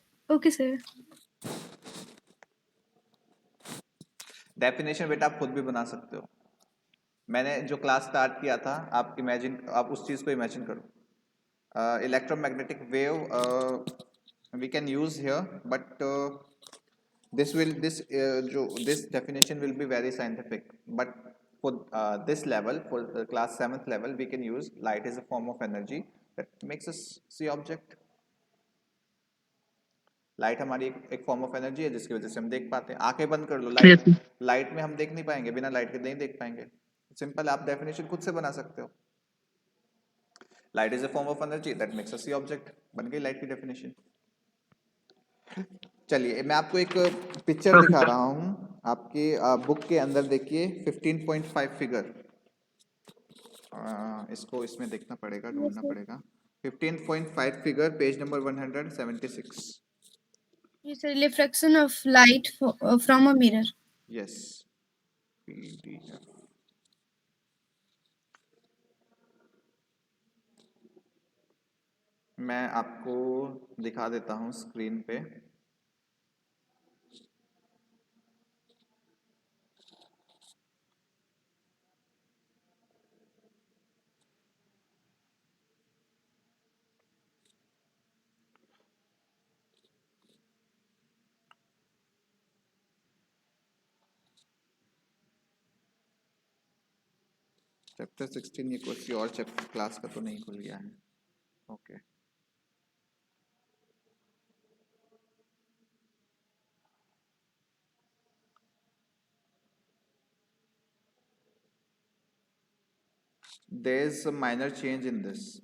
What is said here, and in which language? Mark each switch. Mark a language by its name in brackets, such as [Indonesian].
[English] Okay sir. [Hindi] Definition बेटा आप खुद भी बना सकते हो। मैंने जो क्लास स्टार्ट किया था, आप उस चीज को इमेजिन करो। [English] Electromagnetic wave we can use here, but this definition will be very scientific, but for this level, for class 7th level, we can use light is a form of energy that makes us see object. [Hindi] Light हमारी एक form of energy है जिसकी वजह से हम देख पाते हैं। आंखें बंद कर लो, [English] Yes, sir. [Hindi] लाइट में हम देख नहीं पाएंगे, बिना लाइट के नहीं देख पाएंगे। सिंपल, आप डेफिनेशन खुद से बना सकते हो। [English] light is a form of energy that makes us see object, [Hindi] बन गई लाइट की डेफिनेशन। चलिए, मैं आपको एक पिक्चर दिखा रहा हूँ, आपके बुक के अंदर देखिए 15.5 फिगर। इसको इसमें देखना पड़ेगा, ढूंढना पड़ेगा। 15.5 figure, page number 176। [English] It's a reflection of light from a mirror. Yes, PDF। [Hindi] मैं आपको दिखा देता हूँ स्क्रीन पे। चैप्टर 16 ये किसी और चैप्टर क्लास का तो नहीं खुल गया है? [English] Okay, there is a minor change in this.